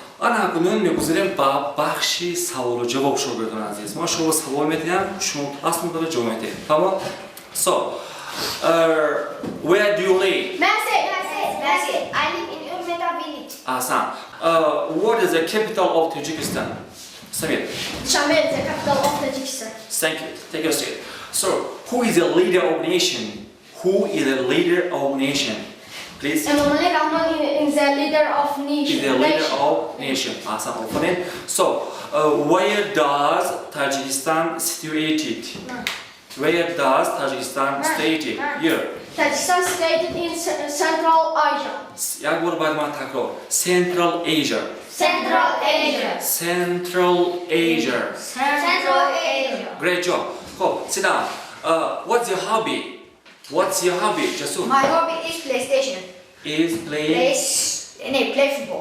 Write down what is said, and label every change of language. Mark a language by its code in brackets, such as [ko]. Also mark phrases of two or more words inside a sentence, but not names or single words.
[tg] ана акунун мегузарем ба бахши саволу ҷавоб шогирдон азиз. Мо шумо савол медиҳам, шумо пас мебаред ҷавоб медиҳед. Тамом? [en] So, where do you live? Mercy. I live in Urmeta village. Ahsan. What is the capital of Tajikistan? Samir. Shamil, the capital of Tajikistan. Thank you. Take your seat. So, who is the leader of nation? Who is the leader of nation? Please. Emomali Rahman is the leader of nation. Is the leader of nation. Ahsan. Open. So, where does Tajikistan situated? Where does Tajikistan situated? Here. Tajikistan situated in Central Asia. [tg] Як бор баъд ман такрар. [en] Central Asia. Central Asia. Central Asia. Central Asia. Great job. Cool. Sit down. What's your hobby? What's your hobby? Jasun. My hobby is PlayStation. Is playing Play football.